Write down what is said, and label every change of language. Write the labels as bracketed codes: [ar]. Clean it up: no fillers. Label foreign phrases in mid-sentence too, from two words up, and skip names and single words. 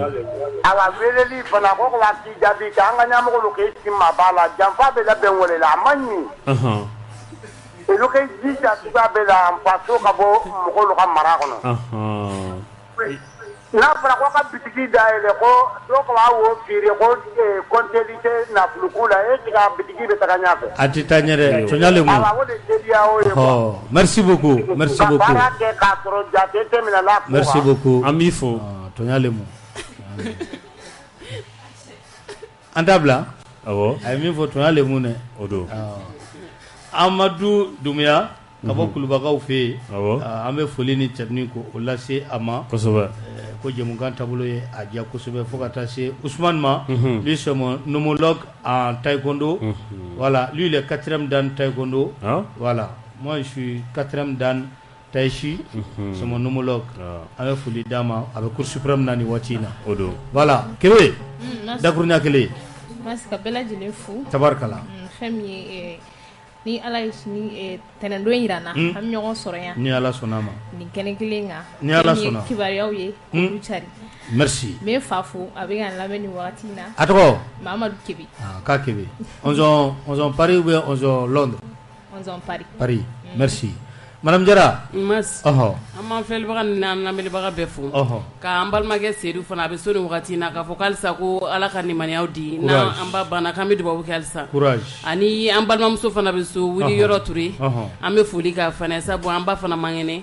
[bm] A ka weleli fana ko ka k'i jaabi ka an ka ɲɛmɔgɔw k'i si ma b'a la janfa bɛ labɛn wele la a ma ɲi. Olu k'i jija tuba bɛ la faso ka bɔ mɔgɔw ka mara kɔnɔ. N'a fɔra ko ka bitigi dayɛlɛ ko dɔw ka b'a wo feere ko comptabilité nafoloku la [fr] est-ce que [bm] a bitigi bɛ taga ɲɛfɛ? A tɛ taa ɲɛ dɛ, Tonya lemu. O de seereya o ye quoi. [fr] Merci beaucoup, merci beaucoup. [bm] Ka baara kɛ k'a sɔrɔ jate tɛ minɛ la. [fr] Merci beaucoup. [bm] An b'i fo. Tonya lemu. An t'a bila? Awɔ. A ye min fɔ Tonya lemu dɛ. O don. Amadu Dumbuya ka bɔ Kulubakaw fɛ yen. Awɔ. An bɛ foli ni tɛmɛni ko o lase a ma. Kosɛbɛ. Ko jɛmukan taabolo ye a diya kosɛbɛ fo ka taa se Ousmane ma. [fr] Lui c'est mon homologue en taekwondo. Voilà, lui il est 4e dan taekwondo. Voilà, moi je suis 4e dan tai chi. C'est mon homologue. [bm] An bɛ foli d'a ma a bɛ Cour suprême na ni waati in na. O don. Voilà, Kebe. Dakuruɲa kelen. Merci ka bɛɛ lajɛlen fo. Tabarikala. Fɛn min ye ni Ala ye sini tɛnɛndon jira n na an bɛ ɲɔgɔn sɔrɔ yan. Ni Ala sɔnna ma. Nin kɛnɛ kelen kan. Ni Ala sɔnna. Kibaruyaw ye olu cari. Merci. N bɛ fa fo a bɛ ka n lamɛn nin wagati in na. A tɔgɔ? Mahamadu Kebe. K'a Kebe. 11 Paris [fr] ou bien [bm] 11 Londres? 11 Paris. Paris. Merci. Madame Jara. Mas. An b'an filɛlibaga ni n'an lamɛnnibaga bɛɛ fo. K'an balimakɛ Seydou fana a bɛ so nin wagati in na k'a fɔ k'alisa ko Ala ka nimaniyaw di. N'an ba banna k'an bɛ dubabu kɛ halisa. Courage. Ani an balimamuso fana bɛ so Wili Yɔrɔ Ture. An bɛ foli k'a fana sabu an ba fana man kɛnɛ.